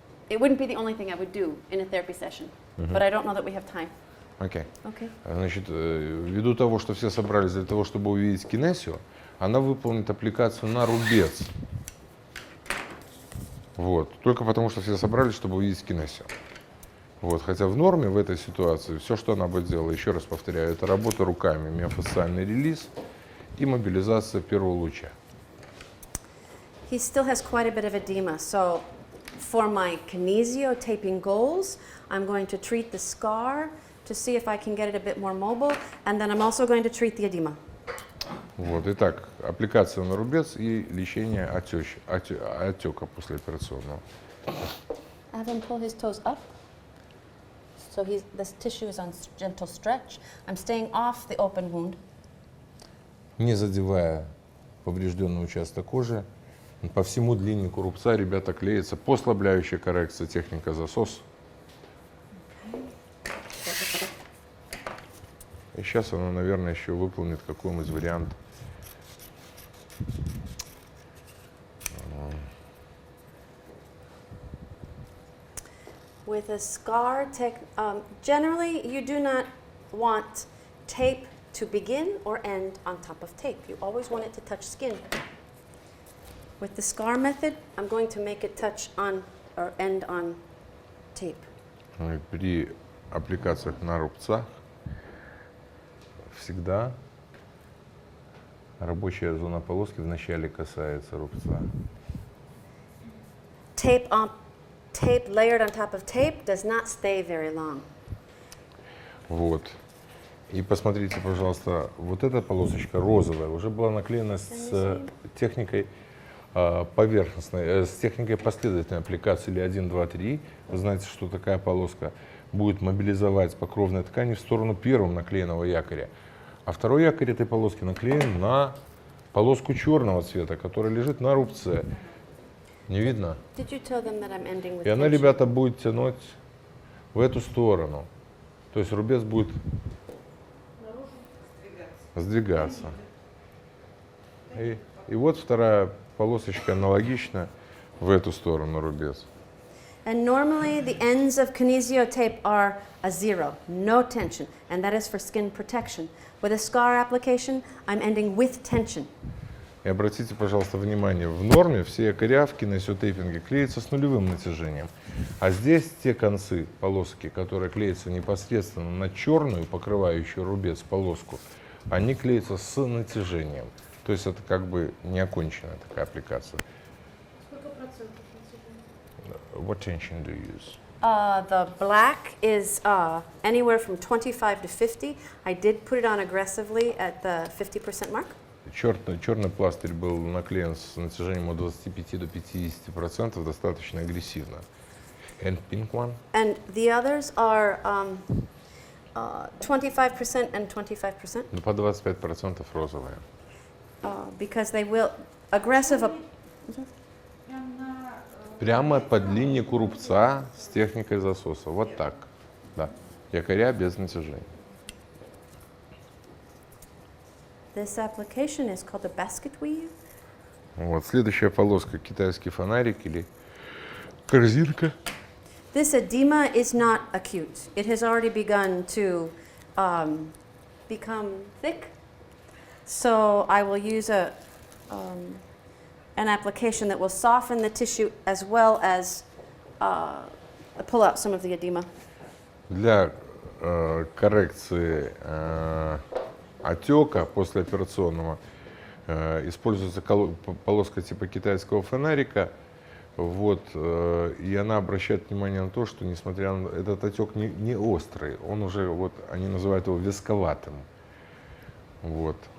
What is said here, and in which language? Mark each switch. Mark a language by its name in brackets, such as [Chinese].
[English] It wouldn't be the only thing I would do in a therapy session, but I don't know that we have time. [Russian] Окей. [English] Okay. [Russian] Значит, ввиду того, что все собрались для того, чтобы увидеть кинесио, она выполнит аппликацию на рубец. Вот. Только потому, что все собрались, чтобы увидеть кинесио. Вот. Хотя в норме в этой ситуации все, что она бы делала, еще раз повторяю, это работа руками, миофасциальный релиз и мобилизация первого луча. [English] He still has quite a bit of edema, so for my kinesio taping goals, I'm going to treat the scar to see if I can get it a bit more mobile, and then I'm also going to treat the edema. [Russian] Вот. Итак, аппликация на рубец и лечение отека послеоперационного. [English] Have him pull his toes up, so this tissue is on gentle stretch. I'm staying off the open wound. [Russian] Не задевая поврежденный участок кожи, по всему длиннику рубца, ребята, клеится послабляющая коррекция, техника засос. И сейчас она, наверное, еще выполнит какой-нибудь вариант. [English] With a scar, generally you do not want tape to begin or end on top of tape. You always want it to touch skin. With the scar method, I'm going to make it touch on or end on tape. [Russian] При аппликациях на рубцах всегда рабочая зона полоски вначале касается рубца. [English] Tape layered on top of tape does not stay very long. [Russian] Вот. И посмотрите, пожалуйста, вот эта полосочка розовая уже была наклеена с техникой поверхностной, с техникой последовательной аппликации или 1, 2, 3. Вы знаете, что такая полоска будет мобилизовать покровной ткани в сторону первым наклеенного якоря. А второй якорь этой полоски наклеен на полоску черного цвета, которая лежит на рубце. Не видно? [English] Did you tell them that I'm ending with [Russian] И она, [English] tension? [Russian] ребята, будет тянуть в эту сторону. То есть рубец будет сдвигаться. И вот вторая полосочка аналогична в эту сторону рубец. [English] And normally the ends of kinesio tape are a 0, no tension, and that is for skin protection. With a scar application, I'm ending with tension. [Russian] И обратите, пожалуйста, внимание, в норме все якоря в кинесиотейпинге клеятся с нулевым натяжением. А здесь те концы полоски, которые клеятся непосредственно на черную, покрывающую рубец полоску, они клеятся с натяжением. То есть это как бы неоконченная такая аппликация. Сколько процентов натяжения? [English] What tension do you use? The black is anywhere from 25 to 50. I did put it on aggressively at the 50% mark. [Russian] Черный пластырь был наклеен с натяжением от 25 до 50%, достаточно агрессивно. [English] And pink one? And the others are 25% and 25%. [Russian] Ну, по 25% розовая. [English] Because they will aggressive. [Russian] Прям на... Прямо по длиннику рубца с техникой засоса. Вот так. Да. Якоря без натяжения. [English] This application is called a basket weave. [Russian] Вот. Следующая полоска — китайский фонарик или корзинка. [English] This edema is not acute. It has already begun to become thick. So I will use an application that will soften the tissue as well as pull out some of the edema. [Russian] Для коррекции отека послеоперационного используется полоска типа китайского фонарика. Вот, и она обращает внимание на то, что несмотря на этот отек не острый, он уже, вот, они называют его висковатым. Вот.